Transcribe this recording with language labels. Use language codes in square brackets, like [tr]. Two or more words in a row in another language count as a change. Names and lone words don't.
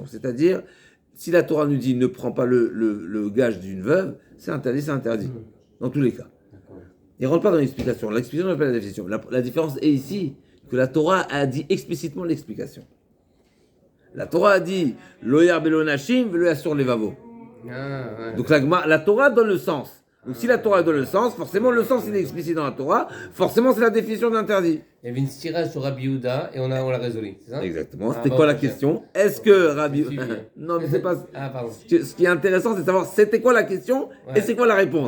[fr] C'est-à-dire, si la Torah nous dit ne prends pas le gage d'une veuve, c'est interdit. Dans tous les cas. Il ne rentre pas dans l'explication. L'explication n'est pas la définition. La différence est ici que la Torah a dit explicitement l'explication. La Torah a dit [he] לא ירבה לו נשים ולא יסור לבבו. [fr] Donc la Torah donne le sens. Donc si la Torah donne le sens, forcément le sens il est explicite dans la Torah, forcément c'est la définition d'interdit. Il y avait une tirage sur Rabbi Yehuda et on l'a résolu, c'est ça? Exactement. C'était quoi la question? Est-ce que Rabbi Non, mais c'est pas. Pardon. Ce qui est intéressant, c'est de savoir c'était quoi la question et c'est quoi la réponse.